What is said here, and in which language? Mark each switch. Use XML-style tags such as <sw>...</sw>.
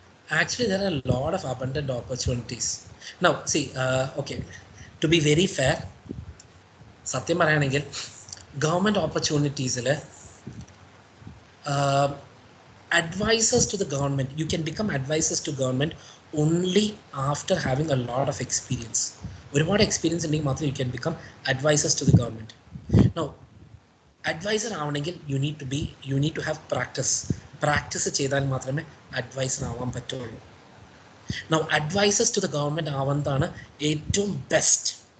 <en>Actually, there are a lot of abundant opportunities. Now, see, okay, to be very fair,</en> <ml>സത്യം പറയുകയാണെങ്കിൽ government ഓപ്പർച്യൂണിറ്റീസിൽ</ml> <en>advisors to the government, you can become advisors to government only after having a lot of experience.</en> <ml>ഒരുപാട് experience ഉണ്ടെങ്കിൽ മാത്രമേ</ml> <en>you can become advisors to the government. Now, advisor</en> <ml>ആവണമെങ്കിൽ</ml> <en>you need to have</en> <ml>practice ചെയ്താൽ മാത്രമേ adviser ആവാൻ പറ്റുള്ളൂ.</ml> <en>Now, advisors to the government</en> <ml>ആവുന്നതാണ് ഏറ്റവും ബെസ്റ്റ്.</ml>